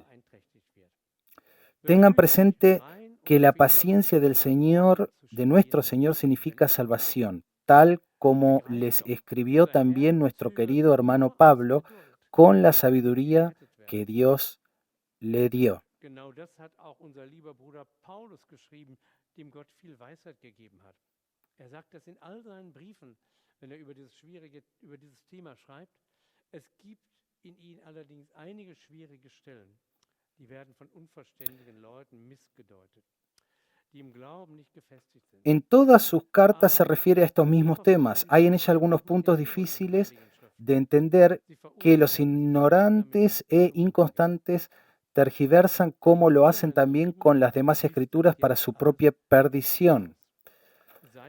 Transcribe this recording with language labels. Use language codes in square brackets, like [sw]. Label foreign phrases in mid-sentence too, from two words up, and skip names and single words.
[es] Tengan presente que la paciencia del Señor, de nuestro Señor, significa salvación, tal como les escribió también nuestro querido hermano Pablo, con la sabiduría que Dios le dio. [de] Genau das hat auch unser lieber Bruder Paulus geschrieben, dem Gott viel Weisheit gegeben hat. Sagt das in all seinen Briefen, wenn über dieses Thema schreibt. Es gibt in ihnen allerdings einige schwierige Stellen, die werden von unverständigen Leuten missgedeutet, die im Glauben nicht gefestigt sind. [es] En todas sus cartas se refiere a estos mismos temas. Hay en ella algunos puntos difíciles de entender que los ignorantes e inconstantes tergiversan como lo hacen también con las demás escrituras para su propia perdición.